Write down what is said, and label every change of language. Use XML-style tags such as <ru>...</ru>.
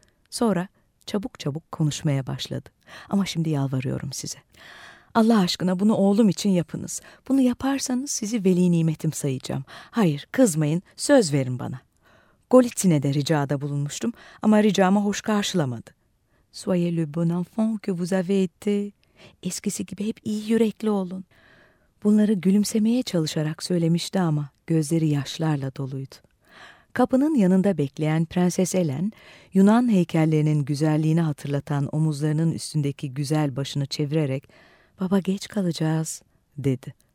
<tr>Sonra çabuk çabuk konuşmaya başladı. "Ama şimdi yalvarıyorum size. Allah aşkına bunu oğlum için yapınız. Bunu yaparsanız sizi veli nimetim sayacağım. Hayır, kızmayın, söz verin bana. Golitsin'e de ricada bulunmuştum ama ricamı hoş karşılamadı."</tr> <fr>"Soyez le bon enfant que vous avez été."</fr> <tr>"Eskisi gibi hep iyi yürekli olun." Bunları gülümsemeye çalışarak söylemişti ama gözleri yaşlarla doluydu. Kapının yanında bekleyen Prenses Ellen, Yunan heykellerinin güzelliğini hatırlatan omuzlarının üstündeki güzel başını çevirerek, "Baba geç kalacağız," dedi.</tr>